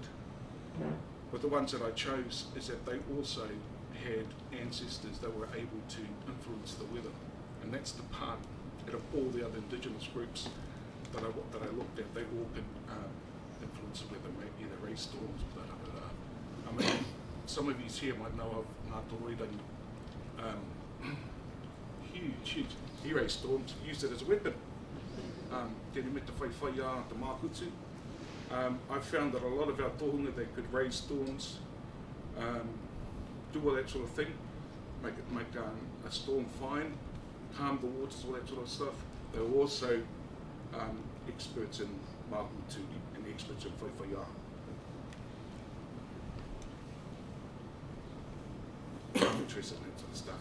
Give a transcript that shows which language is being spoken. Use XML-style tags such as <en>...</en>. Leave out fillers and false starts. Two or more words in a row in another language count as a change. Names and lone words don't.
<en>But the ones that I chose is that they also had ancestors that were able to influence the weather, and that's the part out of all the other indigenous groups that I looked at. They all could influence the weather, maybe either raise storms, blah blah blah. I mean, some of you here might know of Ngātoreira. Huge. He raised storms, used it as a weapon.</en> <mi>Tēnei me te whaiwhaia te mākutsu.</mi> <en>I found that a lot of our tohunga, they could raise storms, do all that sort of thing, make a storm fine, calm the waters, all that sort of stuff. They were also experts in mākutsu and experts in whaiwhaia. interested in that sort of stuff.</en>